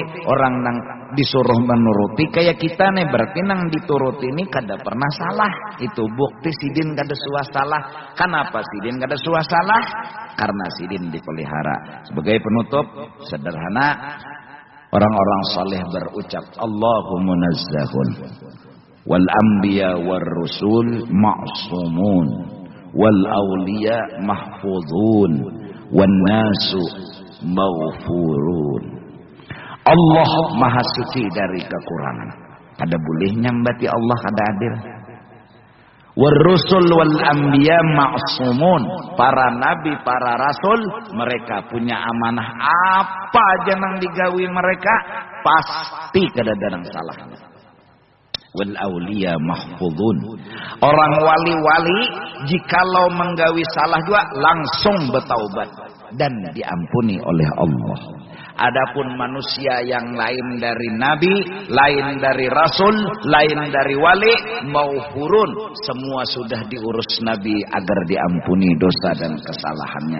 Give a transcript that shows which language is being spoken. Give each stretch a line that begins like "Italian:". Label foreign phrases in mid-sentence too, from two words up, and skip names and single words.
Banjar: Orang nang disuruh menuruti kayak kita nih, berarti nang dituruti ini kada pernah salah. Itu bukti sidin kada suah salah. Kenapa sidin kada suah salah? Karena sidin dipelihara.
Indonesian: Sebagai penutup sederhana, orang-orang saleh berucap
Arabic: اللهم نزه والأنبياء والرسل معصومون والأولياء محفوظون والناس مغفورون.
Indonesian: Allah maha suci dari kekurangan.
Banjar: Kada boleh nyambati Allah kada adil.
Arabic: والرسل والأنبياء معصومون.
Indonesian: Para nabi, para rasul, mereka punya amanah.
Banjar: Apa aja nang digawi mereka pasti kada ada salahnya.
Arabic: والأولياء محفوظون.
Banjar: Orang wali-wali jikalau menggawi salah juga langsung bertaubat dan diampuni oleh Allah.
Indonesian: Adapun manusia yang lain dari nabi, lain dari rasul, lain dari wali, maghfurun, semua sudah diurus nabi agar diampuni dosa dan kesalahannya.